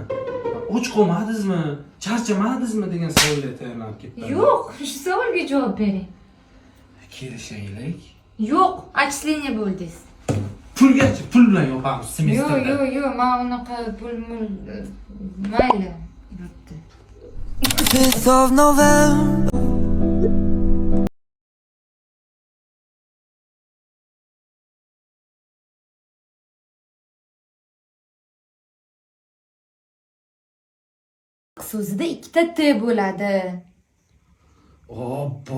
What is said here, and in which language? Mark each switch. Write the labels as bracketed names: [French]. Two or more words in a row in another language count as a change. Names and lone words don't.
[Uzbek] Och qolmadingizmi? Charchamadingizmi degan savolga tayyorlanib ketdim. Yo'q, shu savolga javob bering. Kelishaylik. Yo'q, отчисление bo'ldingiz. Pulgachi, pul bilan yopamiz semestrda. Yo'q, men unaqa pul mayli. [English] 5th of November. [Uzbek] So'zida ikkita t bo'ladi. Obbo.